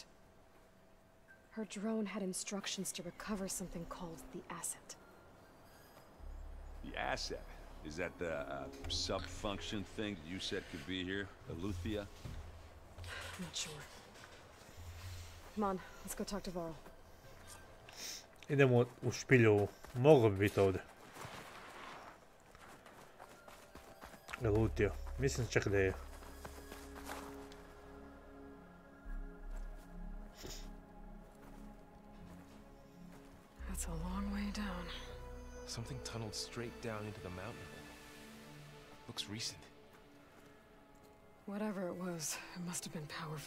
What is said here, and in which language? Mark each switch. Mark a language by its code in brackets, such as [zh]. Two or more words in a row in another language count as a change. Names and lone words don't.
[en] Her drone had instructions to recover something called the asset. The asset? Is that the sub-function thing that you said could be here? Eleuthia? Not sure. Come on, let's go talk to Varl. [hr] Idemo u špilju. Moglo bi biti ovdje. Elutio. Mislim čak da je. [en] That's a long way down. Something tunneled straight down into the mountain. Looks recent. Whatever it was, it must have been powerful.